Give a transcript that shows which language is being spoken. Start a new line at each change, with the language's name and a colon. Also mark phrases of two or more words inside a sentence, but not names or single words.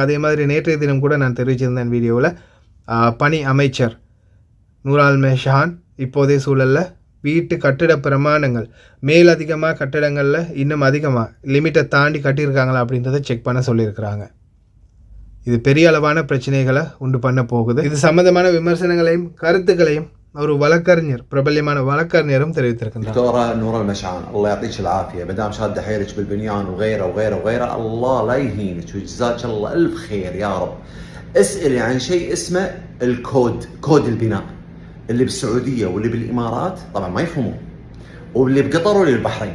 Tamil: அதே மாதிரி நேற்றைய தினம் கூட நான் தெரிவிச்சிருந்தேன் வீடியோவில், பணி அமைச்சர் நூரால் மெஷான் இப்போதைய சூழலில் வீட்டு கட்டிட பிரமாணங்கள் மேலதிகமாக கட்டிடங்களில் இன்னும் அதிகமாக லிமிட்டை தாண்டி கட்டியிருக்காங்களா அப்படின்றத செக் பண்ண சொல்லியிருக்கிறாங்க. இது பெரிய அளவான பிரச்சனைகளை உண்டு பண்ண போகுது. இது சம்பந்தமான விமர்சனங்களையும் கருத்துக்களையும் ஒரு வழக்கறிஞர், பிரபல்யமான வழக்கறிஞரும் தெரிவித்திருக்கின்றார்.
Arabic: دكتورة نور المشعان الله يعطيك العافية، مدام شادة حيلك بالبنيان وغيره وغيره وغيره، الله لا يهينك وجزاك الله ألف خير يا رب. اسألي عن شيء اسمه الكود، كود البناء اللي بالسعودية واللي بالإمارات طبعا ما يفهمون، واللي بقطر واللي بالبحرين.